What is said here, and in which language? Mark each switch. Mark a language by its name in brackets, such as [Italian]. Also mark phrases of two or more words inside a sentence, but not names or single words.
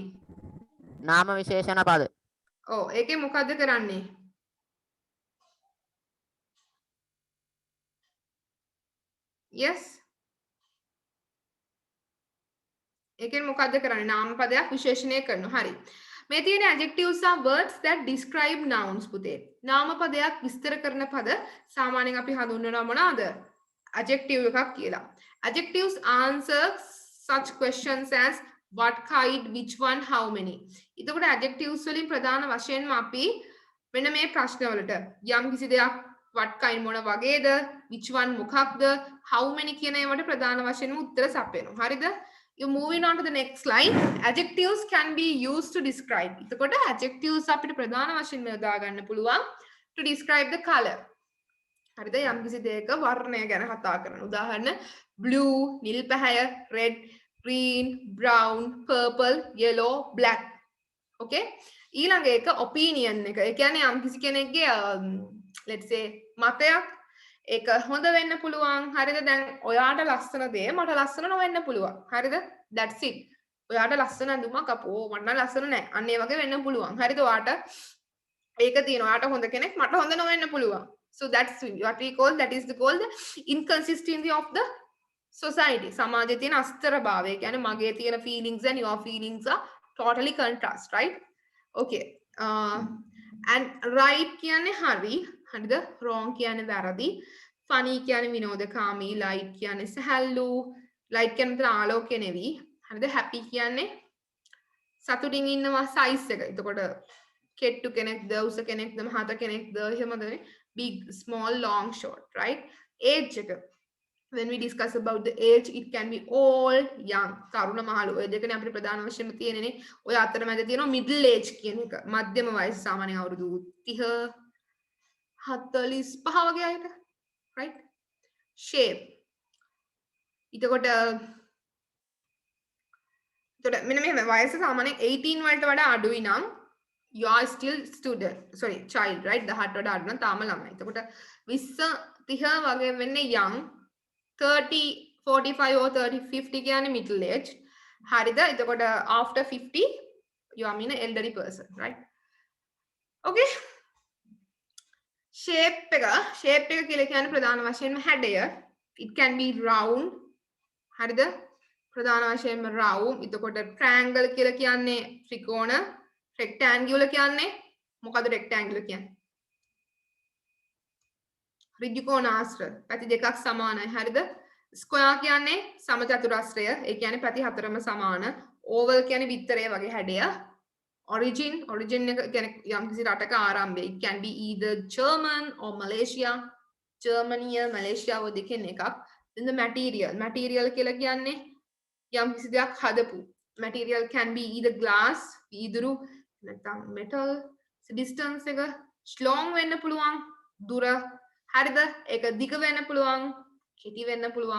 [Sinhala] නාම විශේෂණ පද. ඔව් ඒකේ මොකද්ද කරන්නේ? Yes. ඒකෙන් මොකද්ද කරන්නේ? නාම පදයක් විශේෂණය කරනවා. හරි. මේ තියෙන [English] adjectives are words that describe nouns [Sinhala] පුතේ. නාම පදයක් විස්තර කරන පද සාමාන්‍යයෙන් අපි හඳුන්වනවා මොනවාද? adjective එකක් කියලා. [English] Adjectives answer such questions as what kind, which one, how many. [Sinhala] එතකොට adjectives වලින් ප්‍රධාන වශයෙන්ම අපි මෙන්න මේ ප්‍රශ්නවලට යම් කිසි දෙයක් [English] what kind [Sinhala] මොන වගේද [English] which one [Sinhala] මොකක්ද [English] how many [Sinhala] කියන ඒවාට ප්‍රධාන වශයෙන්ම උත්තර සපයනවා. හරිද? [English] You moving on to the next slide. Adjectives can be used to describe. [Sinhala] එතකොට adjectives අපිට ප්‍රධාන වශයෙන්ම යොදා ගන්න පුළුවන් [English] to describe the color. [Sinhala] හරිද? යම් කිසි දෙයක වර්ණය ගැන කතා කරන. උදාහරණ blue නිල් පැහැය, [English] red, green, brown, purple, yellow, black. [Sinhala] Okay? ඊළඟ එක opinion එක. ඒ කියන්නේ යම් කිසි කෙනෙක්ගේ let's say මතයක් ඒක හොඳ වෙන්න පුළුවන්. හරිද? දැන් ඔයාට ලස්සන දේ මට ලස්සන නොවෙන්න පුළුවන්. හරිද? [English] That's it. [Sinhala] ඔයාට ලස්සන ඇඳුමක් අපෝ මට නම් ලස්සන නැහැ. අන්න ඒ වගේ වෙන්න පුළුවන්. හරිද? ඔයාට ඒක තියෙනවා. ඔයාට හොඳ කෙනෙක් මට හොඳ නොවෙන්න පුළුවන්. [English] So that's what we call that is the called the inconsistency of the society. [Sinhala] සමාජයේ තියෙන අස්තරභාවය. කියන්නේ මගේ තියෙන [English] feelings and your feelings are totally contrast, right? Okay. And right [Sinhala] කියන්නේ හරි. හරිද? wrong කියන්නේ වැරදි. funny කියන්නේ විනෝදකාමී. light කියන්නේ සැහැල්ලු. light කියන්නේ ආලෝකය නෙවි. හරිද? happy කියන්නේ සතුටින් ඉන්නවා size එක. එතකොට කෙට්ටු කෙනෙක්ද උස කෙනෙක්ද මහත කෙනෙක්ද එහෙමද [English] big small long short, right? [Sinhala] age එක. [English] When we discuss about the age, it can be old, young. [Sinhala] තරුණ මහලු. ඔය දෙකනේ අපිට ප්‍රධාන වශයෙන්ම තියෙන්නේ. ඔය අතරමැද තියෙනවා [English] middle age [Sinhala] කියන එක. මධ්‍යම වයස සාමාන්‍යයෙන් අවුරුදු 30 45 වගේ අයට. [English] right? shape. [Sinhala] එතකොට මෙන්න මේ වයස සාමාන්‍යයෙන් 18 වලට වඩා අඩුයි නම් [English] you are still student, sorry, child, right? [Sinhala] 18ට වඩා අඩු නම් තාම ළමයි. එතකොට 20 30 වගේ වෙන්නේ young, 30 45 or 30 50 කියන්නේ [English] middle age. [Sinhala] හරිද? [English] එතකොට after 50 you are mean an elderly person, right? [Sinhala] Okay. shape එක කියලා කියන්නේ ප්‍රධාන වශයෙන්ම හැඩය. [English] it can be round. [Sinhala] හරිද? ප්‍රධාන වශයෙන්ම round. එතකොට triangle කියලා කියන්නේ ත්‍රිකෝණ. rectangular කියන්නේ මොකද rectangular කියන්නේ? ඍජුකෝණාශ්‍ර. පැති දෙකක් සමානයි. හරිද? square කියන්නේ සමචතුරස්‍රය. ඒ කියන්නේ පැති හතරම සමාන. oval කියන්නේ විත්තරය වගේ හැඩය. origin එක කියන්නේ යම්කිසි රටක ආරම්භය. [English] it can be either German or Malaysia. [Sinhala] Germany, Malaysia ඔය දෙකෙන් එකක්. [English] then the material [Sinhala] කියලා කියන්නේ යම්කිසි දෙයක් හදපු. [English] material can be either glass, [Sinhala] වීදුරු, නැත්නම් metal. distance එක long වෙන්න පුළුවන්. දුර. හරිද? ඒක දිග වෙන්න පුළුවන්. කෙටි වෙන්න පුළුවන්.